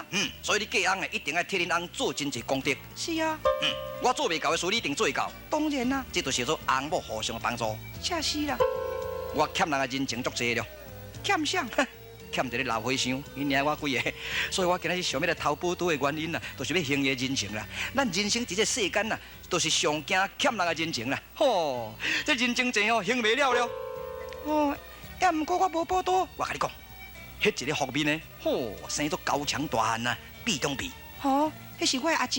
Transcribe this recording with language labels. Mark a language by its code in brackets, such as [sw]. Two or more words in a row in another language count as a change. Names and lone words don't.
[nan] 所以你嫁翁一定要替恁翁做真济功德。是啊。我做未到的事，你一定做会到。当然啦。这就是做翁某互相的帮助。恰是啦。我欠人的人情足济了。欠啥？欠一个老和尚，伊领我几个，所以我今日想要来偷宝刀的原因啦，就是要还伊人情啦。咱人生伫这世间啦，就是上惊欠人的人情啦。吼，这人情债吼还袂了了。哦，也毋过我无宝刀。我甲你讲，迄一个福面呢，吼，生做高墙大汉啊，壁中壁。吼，迄是我的阿叔。